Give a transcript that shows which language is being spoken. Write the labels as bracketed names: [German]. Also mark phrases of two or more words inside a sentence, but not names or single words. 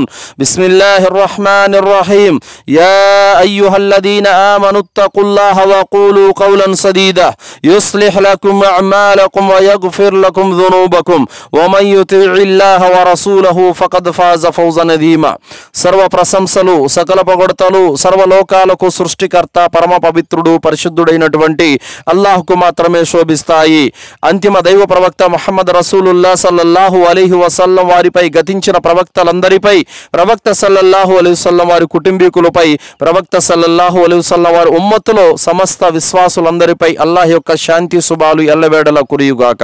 [Arabic] بسم الله الرحمن الرحيم. يا أيها الذين آمنوا اتقوا الله وقولوا قولا سديدا يصلح لكم أعمالكم ويغفر لكم ذنوبكم ومن يطع الله ورسوله فقد فاز فوزا عظيما. [Telugu] సర్వ ప్రశంసలు సకల పొగడ్తలు సర్వలోకాలకు సృష్టికర్త పరమ పవిత్రుడు పరిశుద్ధుడైనటువంటి అల్లాహ్కు మాత్రమే శోభిస్తాయి. అంతిమ దైవ ప్రవక్త [Arabic] محمد رسول الله صلى الله عليه وسلم [Telugu] వారిపై, గతించిన ప్రవక్తలందరిపై, ప్రవక్త [Arabic] صلى الله عليه وسلم [Telugu] వారి కుటుంబీకులపై, ప్రవక్త [Arabic] صلى الله عليه وسلم [Telugu] వారి ఉమ్మతులో సమస్త విశ్వాసులందరిపై అల్లాహ్ యొక్క శాంతి శుభాలు ఎల్లవేళలా కురియుగాక.